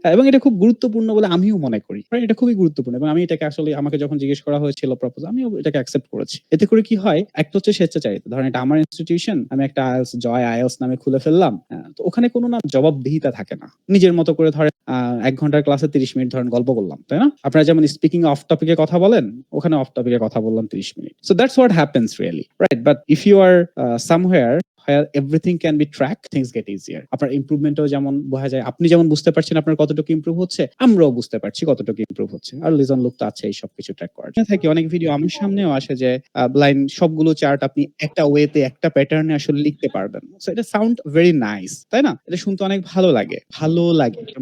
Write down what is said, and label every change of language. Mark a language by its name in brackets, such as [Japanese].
[Bangla] এবং এটা খুব গুরুত্বপূর্ণ বলে আমিও মনে করি। রাইট? এটা খুবই গুরুত্বপূর্ণ এবং আমি এটাকে আসলে আমাকে যখন জিজ্ঞেস করা হয়েছিল প্রপোজ আমিও এটাকে অ্যাকসেপ্ট করেছি। এতে করে কি হয়? একটা হচ্ছে স্বেচ্ছাচারিতা। ধরেন এটা আমার ইনস্টিটিউশন। আমি একটা IELTS জয় IELTS নামে খুলে ফেললাম। তো ওখানে কোনো জবাবদিহিতা থাকে না। নিজের মতো করে ধরেন ১ ঘন্টার ক্লাসে ৩০ মিনিট ধরেন গল্প করলাম। তাই না? আপনারা যেমন স্পিকিং অফ টপিক এ কথা বলেন, ওখানে অফ টপিক এ কথা বললাম ৩০ minute. [English] So that's what happens really. Right? But if you are somewhere where everything can be tracked, things get easier. [Bangla] আপনার ইমপ্রুভমেন্টও যেমন বোঝা যায়। আপনি যেমন বুঝতে পারছেন আপনার কতটুকু ইমপ্রুভ হচ্ছে, আমরাও বুঝতে পারছি কতটুকু ইমপ্রুভ হচ্ছে। আর লিজন লুক তো আছে এই সবকিছু ট্র্যাক করার জন্য। থাকি অনেক ভিডিও আমার সামনেও আসে যে লাইন সবগুলো চার্ট আপনি একটা ওয়েতে একটা প্যাটার্নে আসলে লিখতে পারবেন। সো এটা [English] Sound very nice. [Bangla] তাই না? এটা শুনতে অনেক ভালো লাগে। ভালো লাগে।